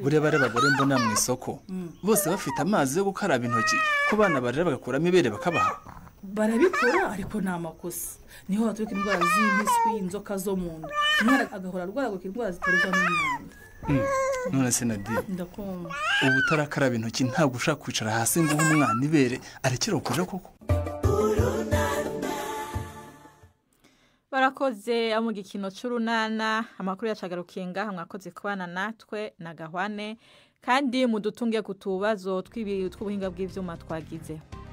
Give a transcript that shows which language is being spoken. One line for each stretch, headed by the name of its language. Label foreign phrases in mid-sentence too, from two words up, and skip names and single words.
Kinyarwanda: buriya bari abagore mbona mu isoko bose bafite amazi yo gukaraba intoki ko bana barera bagakuramo ibere bakabaha barabikora ariko nta makosa niho haturuka indwara z'impiswi inzoka zo mu nda umwana agahora arwaraguka indwara ziterwa n'umwanda none se Nadi ndakumva ubu utarakaraba intoki ntabwo ushaka kwicara hasi ngo uhe umwana ibere arekera kuja koko
Rundi: barakoze mu gikino cy'urunana amakuru yacagarukiye ngaha mwakoze kubana natwe na Gahwane kandi mudutunge ku tubazo tw'ubuhinga bw'ivyuma twagize.